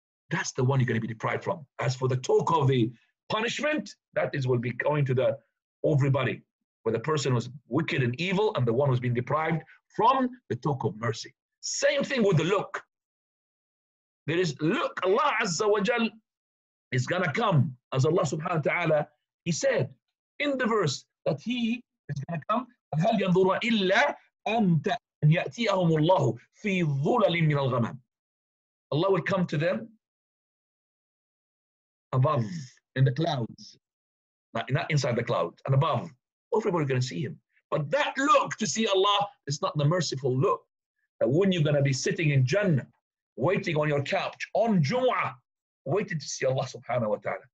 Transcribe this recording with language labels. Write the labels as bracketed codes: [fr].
[en] That's the one you're going to be deprived from. As for the talk of the punishment, that will be going to everybody, where the person was wicked and evil and the one who's been deprived from the talk of mercy. Same thing with the look. There is look. Allah Azza wa Jal is going to come, as Allah subhanahu wa ta'ala, He said in the verse that He is going to come. [ar] هَلْ يَنْظُرُ إِلَّا أن يأتيهم الله في ظلل من الغمام. [en] Allah will come to them above, in the clouds, not inside the clouds, and above. Everybody's going to see him. But that look to see Allah is not the merciful look. That when you're going to be sitting in Jannah, waiting on your couch, on Jumu'ah, waiting to see Allah subhanahu wa ta'ala.